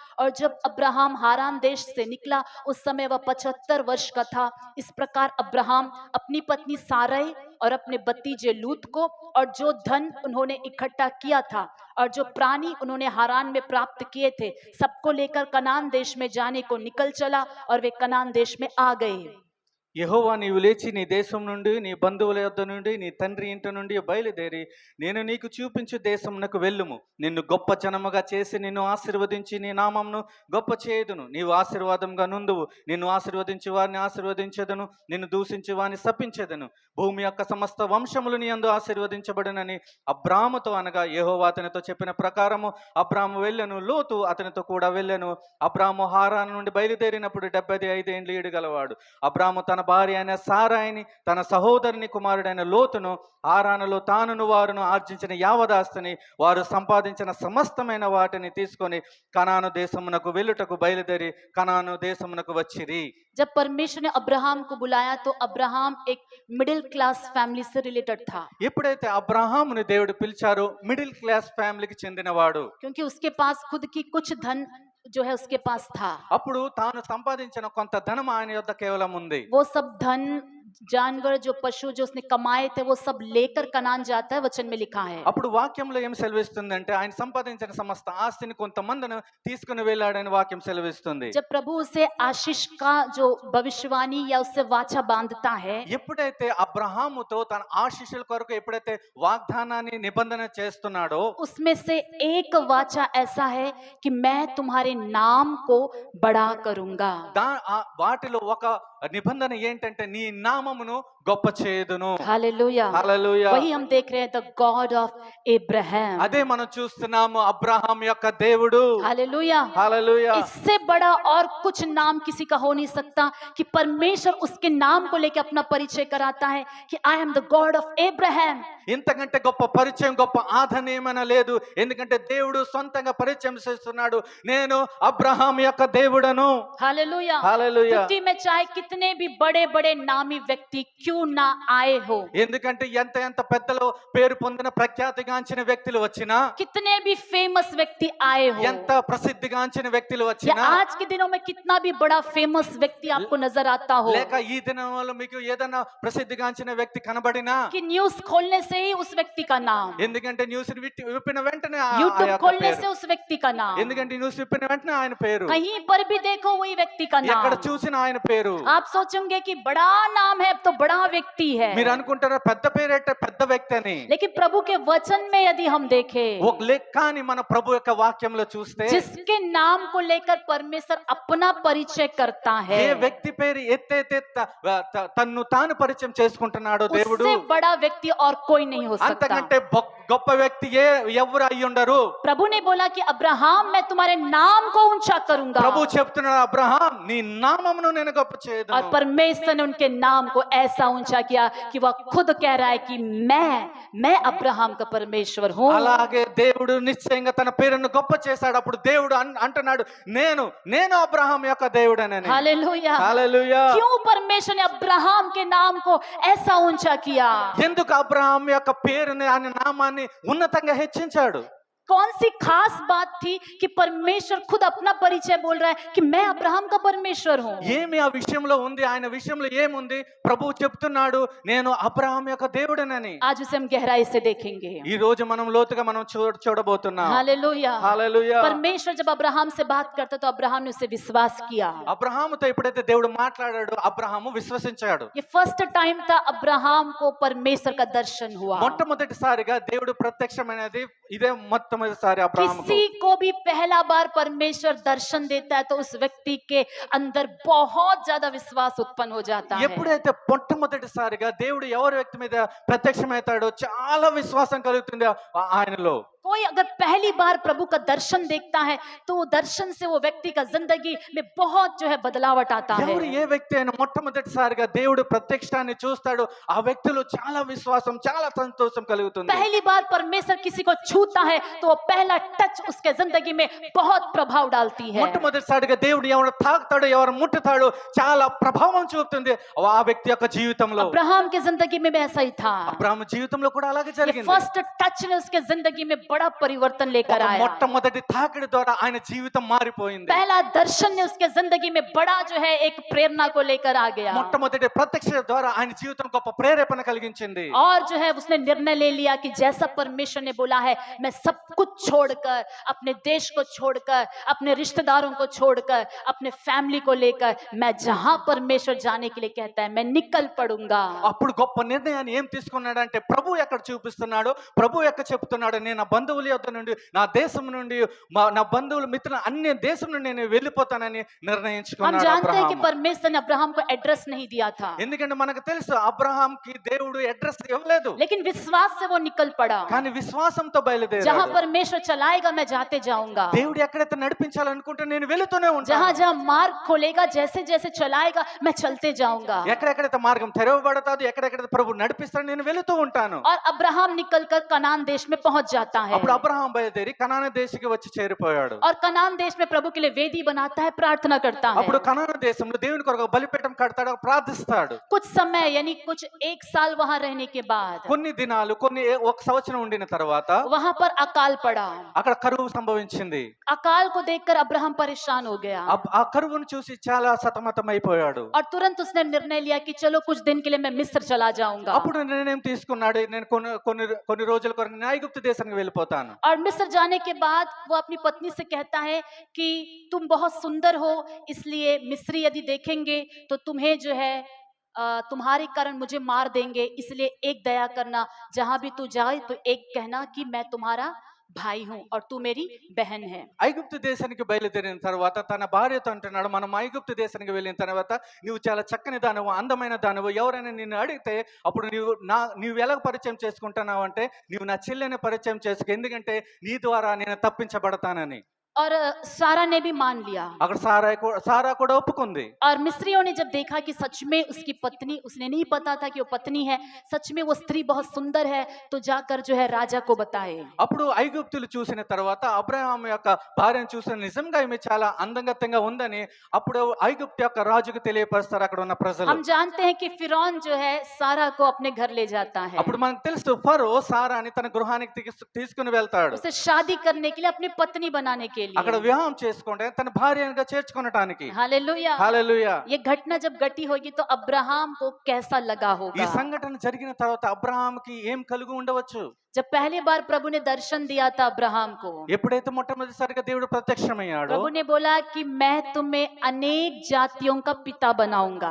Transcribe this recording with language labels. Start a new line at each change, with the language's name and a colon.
Hindi: और जब Abraham Haran देश से निकला उस समय वह 75 वर्ष का था। इस प्रकार अब्राहम अपनी पत्नी सारै और अपने भतीजे लूत को और जो धन उन्होंने इकट्ठा किया था और जो प्राणी उन्होंने हारान में प्राप्त किए थे सबको लेकर कनान देश में जाने को निकल चला और वे कनान देश में आ गए।
Telugu: యెహోవా నీవు లేచి నీ దేశం నుండి నీ బంధువుల యొద్ద నుండి నీ తండ్రి ఇంటి నుండి బయలుదేరి నేను నీకు చూపించు దేశమునకు వెళ్ళుము. నిన్ను గొప్ప జనముగా చేసి నిన్ను ఆశీర్వదించి నీ నామమును గొప్ప చేయుదును. నీవు ఆశీర్వాదంగా నుండువు. నిన్ను ఆశీర్వదించి వారిని ఆశీర్వదించెదను, నిన్ను దూషించి వారిని శపించెదను. భూమి యొక్క సమస్త వంశములు నీ యందు ఆశీర్వదించబడునని అబ్రాముతో అనగా యెహోవా అతనితో చెప్పిన ప్రకారము అబ్రాము వెళ్ళెను, లోతు అతనితో కూడా వెళ్ళెను. అబ్రాము హారాను నుండి బయలుదేరినప్పుడు 75 ఏండ్లు ఈడుగలవాడు. అబ్రాము తన భార్య అయిన సారాయిని తన సహోదరుని కుమారుడైన లోతును హారానులో తానును వారును ఆర్జించిన యావదాస్తిని వారు సంపాదించిన సమస్తమైన వాటిని తీసుకొని కనాను దేశమునకు వెళ్ళుటకు బయలుదేరి కనాను దేశమునకు వచ్చిరి.
Hindi: जब परमेश्वर ने अब्राहम को बुलाया तो अब्राहम एक मिडिल क्लास फैमिली से रिलेटेड था,
Telugu: ఎప్పుడైతే అబ్రహాముని దేవుడు పిలిచారో మిడిల్ క్లాస్ ఫ్యామిలీకి చెందినవాడు.
Hindi: क्योंकि उसके पास खुद की कुछ धन जो है उसके पास था।
Telugu: అప్పుడు తాను సంపాదించిన కొంత ధనం ఆయన యొద్ద కేవలం ఉంది.
Hindi: वो सब धन जानवर जो पशु जो उसने कमाए थे वो सब लेकर कनान जाता है, वचन में लिखा है।
Telugu: అప్పుడు వాక్యంలో ఏం సెలవిస్తుందంటే ఆయన సంపాదించిన సమస్త ఆస్తిని కొంతమందిని తీసుకుని వెళ్ళాడని వాక్యం సెలవిస్తుంది.
Hindi: जब प्रभु उसे आशीष का जो भविष्यवाणी या उससे वाचा बांधता है,
Telugu: ఎప్పుడైతే అబ్రహాముతో తన ఆశీస్సుల కొరకు ఎప్పుడైతే వాగ్దానాన్ని నిబంధన చేస్తున్నాడో
Hindi: उसमें से एक वाचा ऐसा है कि मैं तुम्हारे नाम को बड़ा करूंगा।
Telugu: వాటిలో ఒక నిబంధన ఏంటంటే నీ నామమును గొప్ప చేయుదును.
Hindi: हालेलुया,
Telugu: హల్లెలూయా.
Hindi: वही हम देख रहे हैं,
English: The God of Abraham.
Telugu: అదే మనం చూస్తున్నాము అబ్రహాం యొక్క దేవుడు.
Hindi: हालेलुया,
Telugu: హల్లెలూయా.
Hindi: इससे बड़ा और कुछ नाम किसी का हो नहीं सकता कि परमेश्वर उसके नाम को लेकर अपना परिचय कराता है कि
English: I am the God of Abraham.
Telugu: ఇంతకంటే గొప్ప పరిచయం గొప్ప ఆదరణ ఏమైనా లేదు. ఎందుకంటే దేవుడు సొంతంగా పరిచయం చేస్తున్నాడు, నేను అబ్రహాం యొక్క దేవుడను.
Hindi: हालेलुया,
Telugu: హల్లెలూయా.
Hindi: पृथ्वी में चाहे कितने भी बड़े बड़े नामी व्यक्ति क्यों ना आए हो,
Telugu: ఎందుకంటే ఎంత ఎంత పెద్దలో పేరు పొందిన ప్రఖ్యాతిగాంచిన వ్యక్తులు వచ్చినా,
Hindi: कितने भी फेमस व्यक्ति आए हो,
Telugu: ఎంత ప్రసిద్ధిగాంచిన వ్యక్తులు
Hindi: या
Telugu: వచ్చినా,
Hindi: आज के दिनों में कितना भी बड़ा फेमस व्यक्ति आपको नजर आता हो,
Telugu: లేక ఈ దినంలో మీకు ఏదైనా ప్రసిద్ధిగాంచిన వ్యక్తి కనబడినా,
Hindi: कि न्यूज खोलने से ही उस व्यक्ति का नाम,
Telugu: ఎందుకంటే న్యూస్ విప్పిన వెంటనే
Hindi: यूट्यूब
Telugu: యొక్క
Hindi: खोलने
Telugu: పేరు.
Hindi: से उस व्यक्ति का नाम,
Telugu: ఎందుకంటే న్యూస్ విప్పిన వెంటనే ఆయన పేరు,
Hindi: कहीं पर भी देखो वही व्यक्ति का
Telugu: ఎక్కడ
Hindi: नाम।
Telugu: చూసినా ఆయన పేరు.
Hindi: आप सोचेंगे कि बड़ा नाम है तो बड़ा व्यक्ति है,
Telugu: మీరు అనుకుంటారా పెద్ద పేరంటే పెద్ద వ్యక్తి అని.
Hindi: लेकिन प्रभु के वचन में यदि हम देखें,
Telugu: కానీ మన ప్రభు యొక్క వాక్యంలో చూస్తే
Hindi: जिसके नाम को लेकर परमेश्वर अपना परिचय करता है,
Telugu: ఏ వ్యక్తి పేరు ఎత్తైతే తన్ను తాను పరిచయం చేసుకుంటున్నాడో దేవుడు,
Hindi: उससे बड़ा व्यक्ति और कोई नहीं हो सकता।
Telugu: అంతకంటే గొప్ప వ్యక్తి ఎవరు అయి ఉండరు.
Hindi: प्रभु ने बोला कि अब्राहम मैं तुम्हारे नाम को ऊंचा करूंगा,
Telugu: ప్రభు చెప్తున్నాడు, అబ్రహాం నీ నామమును నేను గొప్ప
Hindi: और
Telugu: చేయదును.
Hindi: परमेश्वर ने उनके नाम को ऐसा ऊंचा किया कि वह खुद कह रहा है कि मैं अब्राहम का परमेश्वर हूँ।
Telugu: అలాగే దేవుడు నిశ్చయంగా తన పేరును గొప్ప చేశాడు. అప్పుడు దేవుడు అంటున్నాడు, నేను అబ్రహాం యొక్క దేవుడనని.
Hindi: हालेलुया,
Telugu: హల్లెలూయా.
Hindi: क्यों परमेश्वर ने अब्राहम के नाम को ऐसा ऊंचा किया?
Telugu: ఎందుకు అబ్రహాం యొక్క పేరుని ఆయన నామాన్ని ఉన్నతంగా హెచ్చించాడు?
Hindi: कौन सी खास बात थी कि परमेश्वर खुद अपना परिचय बोल रहा है कि मैं अब्राहम का परमेश्वर हूँ?
Telugu: ఏమి ఆ విషయంలో ఉంది? ఆయన విషయంలో ఏముంది? ప్రభువు చెప్తున్నాడు, నేను అబ్రహాం యొక్క దేవుడనని.
Hindi: आज उसे हम गहराई से देखेंगे।
Telugu: ఈ రోజు మనం లోతుగా మనం చూడబోతున్నాం.
Hindi: हालेलुया,
Telugu: హల్లెలూయా.
Hindi: परमेश्वर जब अब्राहम से बात करता तो अब्राहम ने उसे विश्वास किया।
Telugu: అబ్రహాముతో ఎప్పుడైతే దేవుడు మాట్లాడాడో అబ్రహాము విశ్వసించాడు.
Hindi: ये फर्स्ट टाइम था अब्राहम को परमेश्वर का दर्शन हुआ।
Telugu: మొట్టమొదటిసారిగా దేవుడు ప్రత్యక్షమైనది ఇదే మొట్టమొదటిసారి అబ్రహాముకు.
Hindi: किसी को भी पहला बार परमेश्वर दर्शन देता है तो उस व्यक्ति के अंदर बहुत ज्यादा विश्वास उत्पन्न हो जाता है।
Telugu: ఎప్పుడైతే మొట్టమొదటిసారిగా దేవుడు ఎవరి వ్యక్తి మీద ప్రత్యక్షమవుతాడో చాలా విశ్వాసం కలుగుతుంది ఆయనలో.
Hindi: कोई अगर पहली बार प्रभु का दर्शन देखता है तो वो दर्शन से वो व्यक्ति का जिंदगी में बहुत जो है बदलावट आता है।
Telugu: ఎవరు ఏ వ్యక్తి అయినా మొట్టమొదటిసారిగా దేవుడు ప్రత్యక్షాన్ని చూస్తాడో ఆ వ్యక్తిలో చాలా విశ్వాసం, చాలా సంతోషం కలుగుతుంది.
Hindi: पहली बार परमेश्वर किसी को छूता है तो वो पहला टच उसके जिंदगी में बहुत प्रभाव डालती है।
Telugu: మొట్టమొదటిసారిగా దేవుడు ఎవరు తాకుతాడో, ఎవరు ముట్టుతాడో చాలా ప్రభావం చూపుతుంది ఆ వ్యక్తి యొక్క జీవితంలో.
Hindi: अब्राहम की जिंदगी में भी ऐसा ही था।
Telugu: అబ్రాహాము జీవితంలో కూడా అలాగే జరిగింది.
Hindi: फर्स्ट टच ने उसके जिंदगी में बड़ा परिवर्तन लेकर
Telugu: ఒక
Hindi: आया।
Telugu: మొట్టమొదటి తాకిడి ద్వారా ఆయన జీవితం మారిపోయింది.
Hindi: पहला दर्शन ने उसके जिंदगी में बड़ा जो है एक प्रेरणा को लेकर आ गया।
Telugu: మొట్టమొదటి ప్రత్యక్షత ద్వారా ఆయన జీవితం గొప్ప ప్రేరేపణ కలిగించింది.
Hindi: और जो है उसने निर्णय ले लिया कि जैसा परमेश्वर ने बोला है मैं सब कुछ छोड़कर, अपने देश को छोड़कर, अपने रिश्तेदारों को छोड़कर, अपने फैमिली को लेकर मैं जहां परमेश्वर जाने के लिए कहता है मैं निकल पड़ूंगा।
Telugu: అప్పుడు గొప్ప నిర్ణయాన్ని ఏం తీసుకున్నాడంటే, ప్రభు ఎక్కడ చూపిస్తున్నాడో, ప్రభు ఎక్కడ చెప్తున్నాడో, నేను నా బంధువుల యొద్ద నుండి, నా దేశం నుండి, నా బంధువుల మిత్రుల అన్ని దేశం నుండి నేను వెళ్ళిపోతానని
Hindi: हम
Telugu: నిర్ణయించుకున్నాడు
Hindi: जानते हैं कि
Telugu: అబ్రహాము.
Hindi: परमेश्वर ने अब्राहम को एड्रेस नहीं दिया था,
Telugu: ఎందుకంటే మనకు తెలుసు అబ్రహాంకి దేవుడు అడ్రస్ ఇవ్వలేదు,
Hindi: लेकिन विश्वास से वो निकल पड़ा।
Telugu: కానీ విశ్వాసంతో
Hindi: जहां
Telugu: బయలుదేరాడు.
Hindi: परमेश्वर चलाएगा मैं जाते जाऊंगा,
Telugu: దేవుడు ఎక్కడైతే నడిపించాలనుకుంటే నేను వెళుతూనే
Hindi: जहां
Telugu: ఉంటాను.
Hindi: जहां मार्ग खोलेगा, जैसे जैसे चलाएगा मैं चलते जाऊंगा।
Telugu: ఎక్కడెక్కడైతే మార్గం తెరవబడతాదో, ఎక్కడెక్కడైతే ప్రభు నడిపిస్తాడో నేను వెళుతూ ఉంటాను.
Hindi: और अब्राहम निकलकर कनान देश में पहुंच जाता है,
Telugu: అప్పుడు అబ్రహాం బయలుదేరి కనాను దేశకి వచ్చి చేరిపోయాడు.
Hindi: और कनान देश में प्रभु के लिए वेदी बनाता है, प्रार्थना करता है।
Telugu: అప్పుడు కనాను దేశంలో దేవుని కొరకు బలిపీఠం కడతాడు, ప్రార్థిస్తాడు.
Hindi: कुछ समय यानी कुछ 1 साल वहां रहने के बाद
Telugu: కొన్ని దినాలు, ఒక సంవత్సరం ఉండిన తర్వాత
Hindi: वहां पर अकाल पड़ा।
Telugu: అక్కడ కరువు సంభవించింది.
Hindi: अकाल को देखकर अब्राहम परेशान हो गया
Telugu: ఆ కరువును చూసి చాలా సతమతం అయిపోయాడు.
Hindi: और तुरंत उसने निर्णय लिया कि चलो कुछ दिन के लिए मैं मिस्र चला जाऊंगा।
Telugu: అప్పుడు నిర్ణయం తీసుకున్నాడు, నేను కొన్ని రోజుల కొరకు నేను ఐగుప్తు దేశానికి వెళ్ళిపోతాను.
Hindi: और मिस्र जाने के बाद वो अपनी पत्नी से कहता है कि तुम बहुत सुंदर हो, इसलिए मिस्री यदि देखेंगे तो तुम्हें जो है तुम्हारे कारण मुझे मार देंगे, इसलिए एक दया करना, जहां भी तू जाए तो एक कहना कि मैं तुम्हारा भाई हूं और तू मेरी बहन है।
Telugu: ఐగుప్తు దేశానికి బయలుదేరిన తర్వాత తన భార్యతో అంటున్నాడు, మనం ఐగుప్తు దేశానికి వెళ్ళిన తర్వాత నువ్వు చాలా చక్కని దానవు, అందమైన దానవు, ఎవరైనా నిన్ను అడిగితే అప్పుడు నువ్వు ఎలా పరిచయం చేసుకుంటున్నావు అంటే, నువ్వు నా చెల్లెని పరిచయం చేసుకో, ఎందుకంటే నీ ద్వారా నేను తప్పించబడతానని.
Hindi: और सारा ने भी मान लिया।
Telugu: అక్కడ సారా కూడా ఒప్పుకుంది.
Hindi: और मिस्रियों ने जब देखा कि सच में उसकी पत्नी, उसने नहीं पता था कि वो पत्नी है, सच में वो स्त्री बहुत सुंदर है, तो जाकर जो है राजा को बताए।
Telugu: అప్పుడు ఐగుప్తులు చూసిన తర్వాత అబ్రహాం యొక్క భార్యను చూసిన, నిజంగా ఈమె చాలా అందంగా ఉందని అప్పుడు ఐగుప్తు యొక్క రాజుకు తెలియపరుస్తారు అక్కడ ఉన్న ప్రజలు.
Hindi: हम जानते हैं कि फिरौन जो है सारा को अपने घर ले जाता है,
Telugu: అప్పుడు మనకు తెలుసు ఫరో సారాని తన గృహానికి తీసుకుని వెళ్తాడు.
Hindi: उसे शादी करने के लिए, अपनी पत्नी बनाने के
Telugu: అక్కడ
Hindi: लिए।
Telugu: వివాహం చేసుకుంటే తన భార్యగా చేర్చుకొనటానికి.
Hindi: हालेलुया।
Telugu: హల్లెలూయా.
Hindi: ये घटना जब घटी होगी तो अब्राहम को कैसा लगा
Telugu: ఈ
Hindi: होगा।
Telugu: సంఘటన జరిగిన తర్వాత అబ్రహాంకి ఏం కలిగి ఉండవచ్చు?
Hindi: जब पहली बार प्रभु ने दर्शन दिया था अब्राहम को,
Telugu: ఎప్పుడైతే మొట్టమొదటిసారిగా దేవుడు ప్రత్యక్షమయ్యాడో,
Hindi: प्रभु ने बोला कि मैं तुम्हें अनेक जातियों का पिता बनाऊंगा,